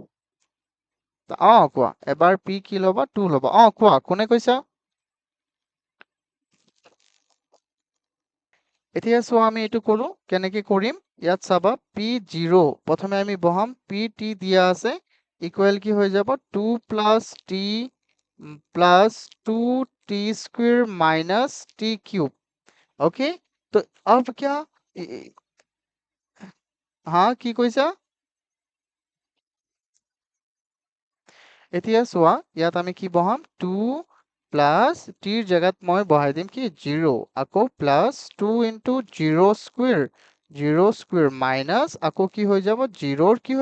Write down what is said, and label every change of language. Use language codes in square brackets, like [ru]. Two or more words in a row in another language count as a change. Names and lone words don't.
[as] কোৱা এবাৰ p কি লবা 2 লবা কোৱা কোনে কৈছা এতিয়া চোৱা আমি এটো কৰো কেনেকে কৰিম ইয়াত চাবা p0 প্ৰথমে আমি বহাম pt দিয়া আছে ইকুৱেল কি হৈ যাব 2 t [en] plus 2t square minus t cube okay [hi] तो अब क्या हाँ [as] কি কৈছা এতিয়া চোৱা ইয়াত আমি কি বহাম 2 প্লাস t ৰ জায়গাত মই বহাই দিম কি 0 আকৌ প্লাস 2 [en] into 0 square 0 square minus [as] আকৌ কি হৈ যাব 0 ৰ কি হৈ